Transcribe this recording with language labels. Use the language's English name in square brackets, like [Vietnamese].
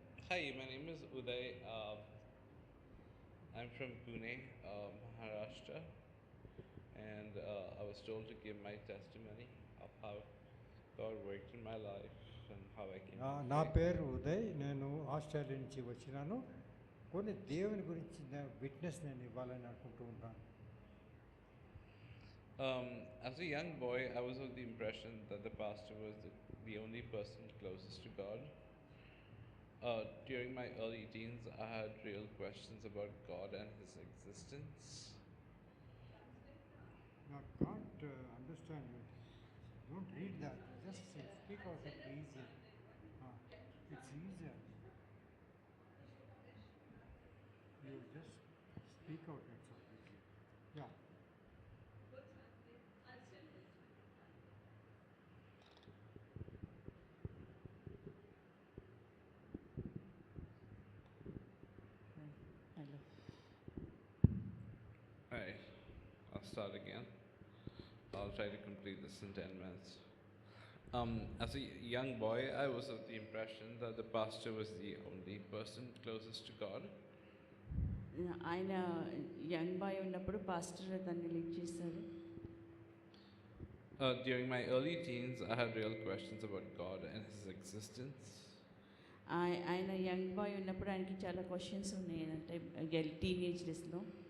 [English] Hi, my name is Uday. I'm from Pune, Maharashtra, and was told to give my testimony of how God worked in my life and how I came to [Telugu] నా [English] faith. [Telugu] పేరు ఉదయ్, నేను Australia నుంచి వచ్చినాను. కొన్ని దేవుని గురించి witness నేను ఇవ్వాలని అనుకుంటూ ఉంటాను. [English] As a young boy, I was of the impression that the pastor was the only person closest to God. During my early teens, I had real questions about God and His existence. I can't understand you. Don't read that. Just speak out it easier. It's easier. You just speak out it so easier. Yeah. Hello. Alright, I'll start again. I'll try to complete this in 10 minutes. As a young boy, I was of the impression that the pastor was the only person closest to God. [Telugu] ఆయన [English] young boy [Telugu] ఉన్నప్పుడు pastor దాన్ని lead చేశారు. [English] During my early teens, I had real questions about God and His existence. [Telugu] ఆయన [English] young boy [Telugu] ఉన్నప్పుడు ఆయనకి చాలా questions ఉన్నాయి అంటే టీనేజ్ డేస్లో.